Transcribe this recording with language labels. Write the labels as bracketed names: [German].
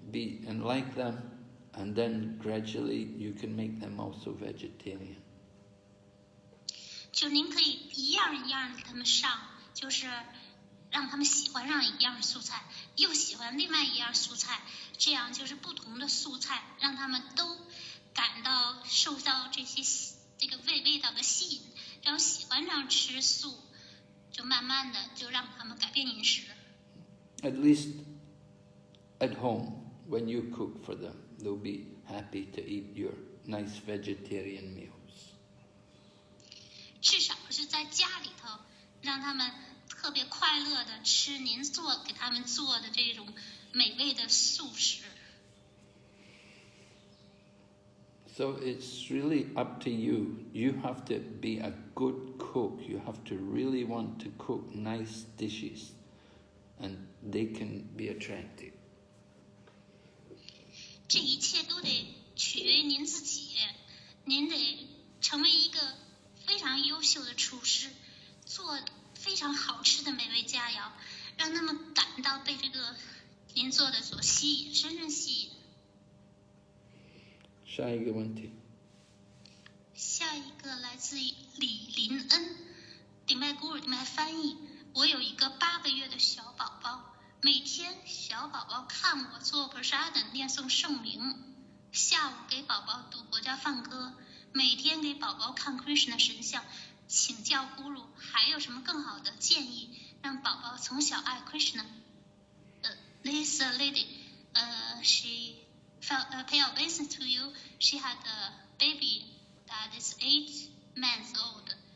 [English] be and like them, and then gradually you can make them also vegetarian. [Chinese] 就您可以一样一样给他们上，就是让他们喜欢上一样蔬菜，又喜欢另外一样蔬菜，这样就是不同的素菜，让他们都感到受到这个味道的吸引，然后喜欢上吃素，就慢慢的就让他们改变饮食。 [English] At least at home, when you cook for them, they'll be happy to eat your nice vegetarian meals. [Chinese] 至少是在家里头，让他们特别快乐的吃您给他们做的这种美味的素食。 [English] So it's really up to you. You have to be a good cook. You have to really want to cook nice dishes, and they can be attractive. [Chinese] 这一切都得取决于您自己，您得成为一个非常优秀的厨师，做非常好吃的美味佳肴，让他们感到被这个您做的所吸引，深深吸引。下一个问题。下一个来自于李林恩，顶拜古尔顶拜翻译。我有一个8个月的小宝宝，每天小宝宝看我做 Prasad 念诵圣名，下午给宝宝读国家梵歌，每天给宝宝看 Krishna 神像，请教 Guru 还有什么更好的建议，让宝宝从小爱 Krishna。 [English] This lady, she pay obeisance to you. She had a baby that is 8 months old.